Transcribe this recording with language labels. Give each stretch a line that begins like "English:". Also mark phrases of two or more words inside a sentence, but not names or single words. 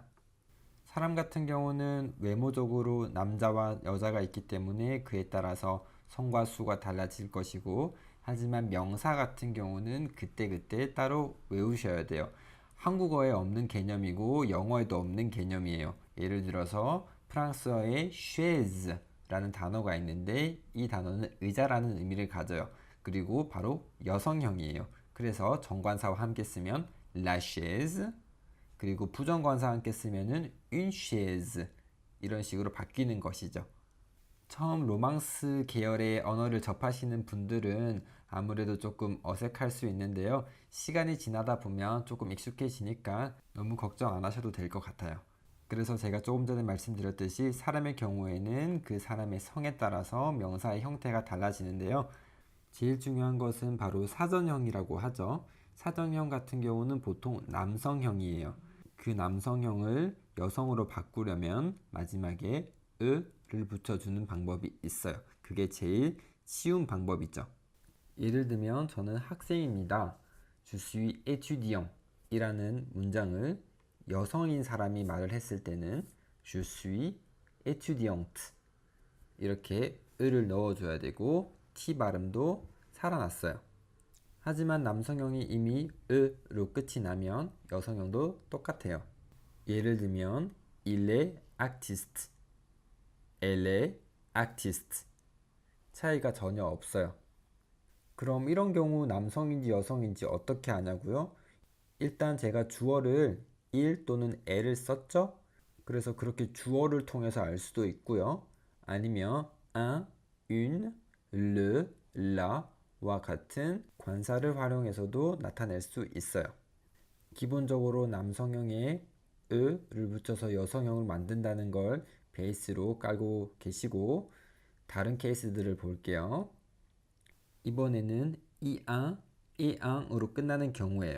Korean: 사람 같은 경우는 외모적으로 남자와 여자가 있기 때문에 그에 따라서 성과 수가 달라질 것이고, 하지만 명사 같은 경우는 그때그때 따로 외우셔야 돼요. 한국어에 없는 개념이고 영어에도 없는 개념이에요. 예를 들어서 프랑스어에 chaise라는 단어가 있는데 이 단어는 의자라는 의미를 가져요. 그리고 바로 여성형이에요. 그래서 정관사와 함께 쓰면
French: la chaise,
Korean: 그리고 부정관사 함께 쓰면은
French: une chaise,
Korean: 이런 식으로 바뀌는 것이죠. 처음 로망스 계열의 언어를 접하시는 분들은 아무래도 조금 어색할 수 있는데요. 시간이 지나다 보면 조금 익숙해지니까 너무 걱정 안 하셔도 될 것 같아요. 그래서 제가 조금 전에 말씀드렸듯이 사람의 경우에는 그 사람의 성에 따라서 명사의 형태가 달라지는데요. 제일 중요한 것은 바로 사전형이라고 하죠. 사전형 같은 경우는 보통 남성형이에요. 그 남성형을 여성으로 바꾸려면 마지막에 으를 붙여주는 방법이 있어요. 그게 제일 쉬운 방법이죠. 예를 들면 저는 학생입니다.
French: Je suis étudiant
Korean: 이라는 문장을 여성인 사람이 말을 했을 때는
French: Je suis étudiante
Korean: 이렇게 을을 넣어줘야 되고 T 발음도 살아났어요. 하지만 남성형이 이미 으로 끝이 나면 여성형도 똑같아요. 예를 들면
French: il est artiste, elle est artiste.
Korean: 차이가 전혀 없어요. 그럼 이런 경우 남성인지 여성인지 어떻게 아냐고요? 일단 제가 주어를 il 또는 el을 썼죠? 그래서 그렇게 주어를 통해서 알 수도 있고요.
French: 아니면 un, une, le,
Korean: la와 같은 관사를 활용해서도 나타낼 수 있어요. 기본적으로 남성형에 으를 붙여서 여성형을 만든다는 걸 베이스로 깔고 계시고, 다른 케이스들을 볼게요. 이번에는 이앙, 이앙으로 끝나는 경우예요.